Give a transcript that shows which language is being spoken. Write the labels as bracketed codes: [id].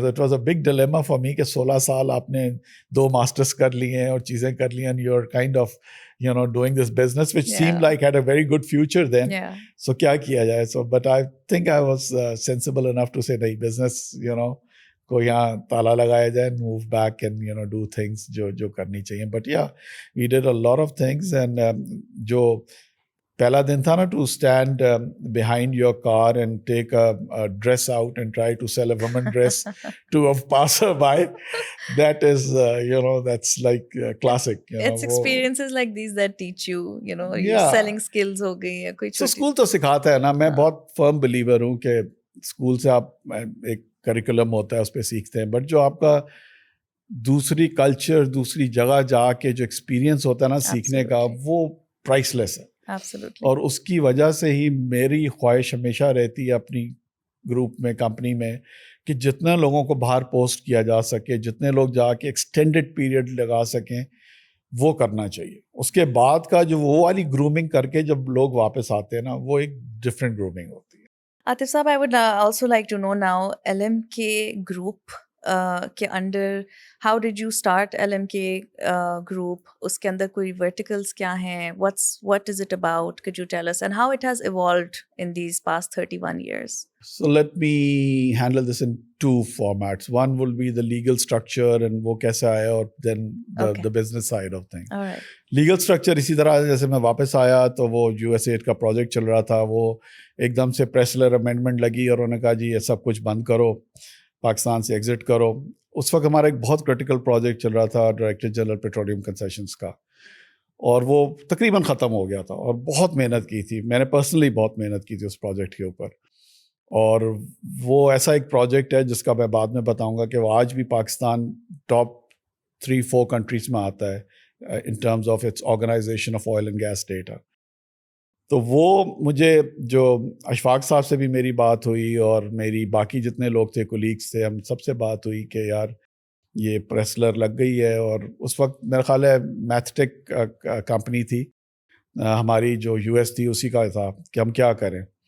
[en] تو it was a big dilemma for me [ur] کہ 16 سال آپ نے 2 ماسٹرس کر لیے ہیں اور چیزیں کر لی ہیں, [en] And you are kind of doing this business which same like had a very good future then. [ur] سو کیا کیا جائے. [en] so but I think I was sensible enough to say [ur] نہیں, بزنس کو یہاں تالا لگایا جائے, [en] move back and do things [ur] جو کرنی چاہیے. [en] But یا we did a lot of things. And [ur] جو پہلا دن تھا نا, [en] To stand behind your car and take a dress out and try to sell a woman dress to a passerby, that is that's like classic. It's experiences like these that teach you, your selling skills [ur] ho gayi ya koi so school to sikhata hai na. میں بہت firm believer ہوں کہ school سے آپ ایک curriculum ہوتا ہے اس پہ سیکھتے ہیں, بٹ جو آپ کا دوسری کلچر, دوسری جگہ جا کے جو ایکسپیرینس ہوتا ہے نا سیکھنے کا, وہ پرائس لیس ہے. اور اس کی وجہ سے ہی میری خواہش ہمیشہ رہتی ہے اپنی گروپ میں, کمپنی میں, کہ جتنے لوگوں کو باہر پوسٹ کیا جا سکے, جتنے لوگ جا کے ایکسٹینڈڈ پیریڈ لگا سکیں, وہ کرنا چاہیے. اس کے بعد کا جو وہ والی گرومنگ کر کے جب لوگ واپس آتے ہیں نا, وہ ایک ڈفرینٹ گرومنگ ہوتی ہے. [en] Atif صاحب, I would also like to know now, LMK group [ur] کے under [en] how did you start LMK group? [ur] اس کے اندر کوئی verticals کیا ہیں, [en] what is it about? Could you tell us? And how it has evolved in these past 31 years? So let me handle this in 2 formats. One will be the legal structure and [ur] وہ کیسے آیا, اور [en] then the business side of things. All right. [ur] Legal structure اسی طرح, جیسے میں واپس آیا تو وہ USAID کا پروجیکٹ چل رہا تھا, وہ ایک دم سے پریسلر امینڈمنٹ لگی اور انہوں نے کہا جی یہ سب کچھ بند کرو, پاکستان سے ایگزٹ کرو. اس وقت ہمارا ایک بہت کریٹیکل پروجیکٹ چل رہا تھا ڈائریکٹر جنرل پیٹرولیم کنسیشنز کا, اور وہ تقریباً ختم ہو گیا تھا, اور بہت محنت کی تھی میں نے, پرسنلی بہت محنت کی تھی اس پروجیکٹ کے اوپر. اور وہ ایسا ایک پروجیکٹ ہے جس کا میں بعد میں بتاؤں گا کہ وہ آج بھی پاکستان ٹاپ 3-4 کنٹریز میں آتا ہے [en] in terms of its organization of oil and gas data. [ur] تو وہ مجھے جو اشفاق صاحب سے بھی میری بات ہوئی اور میری باقی جتنے لوگ تھے کولیگس تھے, ہم سب سے بات ہوئی کہ یار یہ پریسلر لگ گئی ہے. اور اس وقت میرا خیال ہے میتھٹیک کمپنی تھی ہماری جو یو ایس تھی, اسی کا تھا کہ ہم کیا کریں.